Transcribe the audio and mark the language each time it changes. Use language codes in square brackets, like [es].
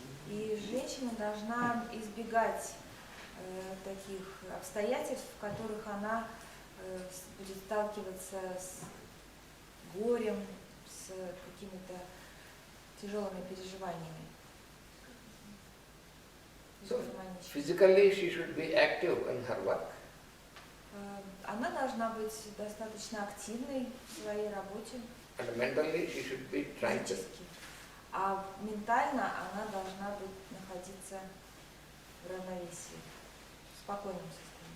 [ru] И женщина должна избегать таких обстоятельств, в которых она будет сталкиваться с горем, с какими-то тяжелыми переживаниями. [en] So physically she should be active in her work. [ru] Она должна быть достаточно активной в своей работе. [en] And mentally she should be tranquil. [ru] А ментально она должна быть находиться в равновесии, в спокойном состоянии.